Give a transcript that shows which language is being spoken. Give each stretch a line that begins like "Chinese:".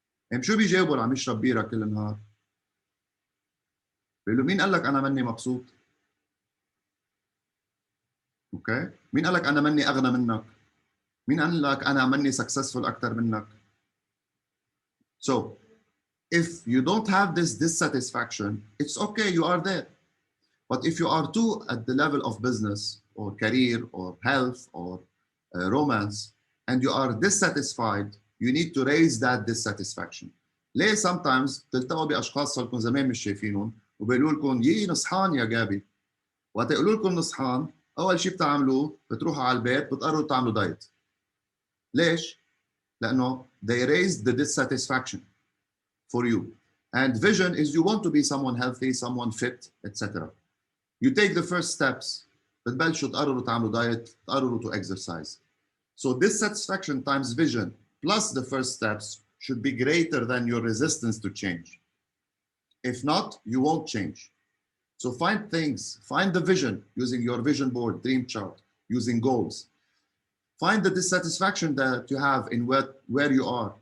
Arabic: يعني شو بيجاوبوا عم يشرب بيرة كل النهار؟ بيقول له مين قال لك انا ماني مبسوط؟ اوكي؟ مين قال لك انا ماني اغنى منك؟ مين قال لك انا ماني سكسسفول اكثر منك؟
English: So if you don't have this dissatisfaction, it's okay, you are there. But if you are too at the level of business or career or health or romance and you are dissatisfied, you need to raise that dissatisfaction.
Arabic: ليه sometimes تلتقوا باشخاص صاركم زمان مش شايفينهم وبيقولوا لكم يي نصحان يا جابي. وقت يقولوا لكم نصحان اول شيء بتعملوه بتروحوا على البيت بتقرروا تعملوا دايت. ليش؟ لانه
English: they raised the dissatisfaction for you. And vision is you want to be someone healthy, someone fit, etc. You take the first steps.
Arabic: بتبلشوا تقرروا تعملوا دايت، تقرروا
English: to exercise. So dissatisfaction times vision plus the first steps should be greater than your resistance to change. If not, you won't change. So find things, find the vision using your vision board, dream chart, using goals. Find the dissatisfaction that you have in where you are.